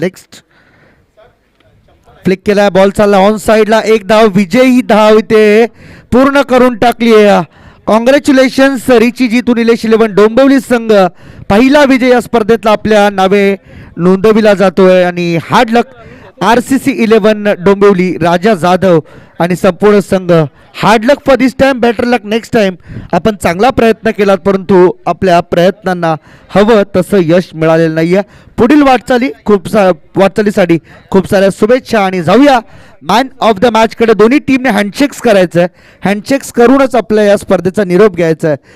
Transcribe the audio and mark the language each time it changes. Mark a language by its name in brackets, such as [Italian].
[Marathi] Next flick केला, ball चालला on साईडला, एक धाव, विजयी धाव इथे पूर्ण करून टाकली आहे. [English] congratulations [Marathi] रिचिजितू निलेश 11 डोंबिवली संघ पहिला विजय या स्पर्धेतला आपल्या नावे नोंदविला जातोय. आणि [English] hard luck [Marathi] RCC 11 डोंबिवली, राजा जाधव आणि संपूर्ण संघ. [English] Hard luck for this time, better luck next time. [Marathi] आपण चांगला प्रयत्न केलात परंतु आपल्या प्रयत्नांना हवं तसं यश मिळालेलं नाही आहे. पुढील वाटचालीसाठी खूप साऱ्या शुभेच्छा. आणि जाऊया मॅन ऑफ द मॅचकडे. दोन्ही टीमने हँडशेक्स करायचं आहे, हँडशेक्स करूनच आपल्या या स्पर्धेचा निरोप घ्यायचा आहे.